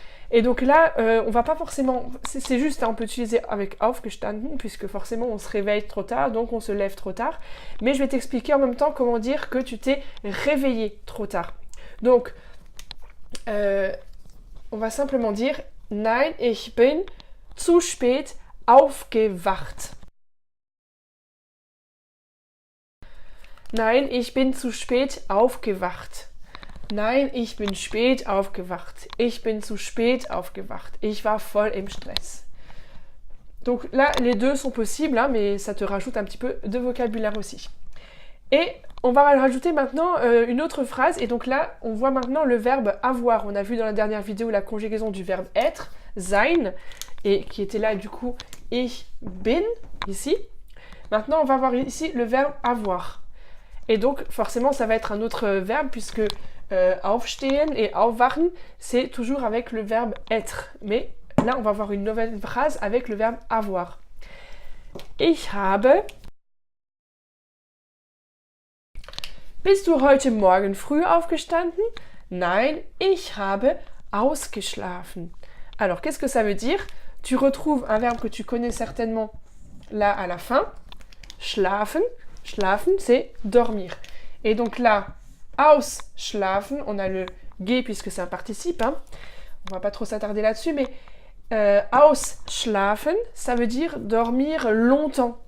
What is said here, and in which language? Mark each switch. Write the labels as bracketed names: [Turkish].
[French] Et donc là, on va pas forcément, c'est juste, hein, on peut utiliser avec aufgestanden, puisque forcément on se réveille trop tard, donc on se lève trop tard. Mais je vais t'expliquer en même temps comment dire que tu t'es réveillé trop tard. Donc, on va simplement dire [German] Nein, ich bin zu spät aufgewacht. Nein, ich bin zu spät aufgewacht. Nein, ich bin spät aufgewacht. Ich bin zu spät aufgewacht. Ich war voll im Stress. [French] Donc là, les deux sont possibles, hein, mais ça te rajoute un petit peu de vocabulaire aussi. Et On va rajouter maintenant une autre phrase. Et donc là, on voit maintenant le verbe avoir. On a vu dans la dernière vidéo la conjugaison du verbe être, sein, et qui était là du coup [German] ich bin, [French] ici. Maintenant, on va voir ici le verbe avoir. Et donc, forcément, ça va être un autre verbe puisque aufstehen et aufwachen, c'est toujours avec le verbe être. Mais là, on va voir une nouvelle phrase avec le verbe avoir. [German] Ich habe... Bist du heute Morgen früh aufgestanden? Nein, ich habe ausgeschlafen. [French] Alors, qu'est-ce que ça veut dire? Tu retrouves un verbe que tu connais certainement là à la fin. Schlafen. Schlafen, c'est dormir. Et donc là, ausschlafen, on a le G puisque c'est un participe. Hein. On va pas trop s'attarder là-dessus, mais ausschlafen, ça veut dire dormir longtemps.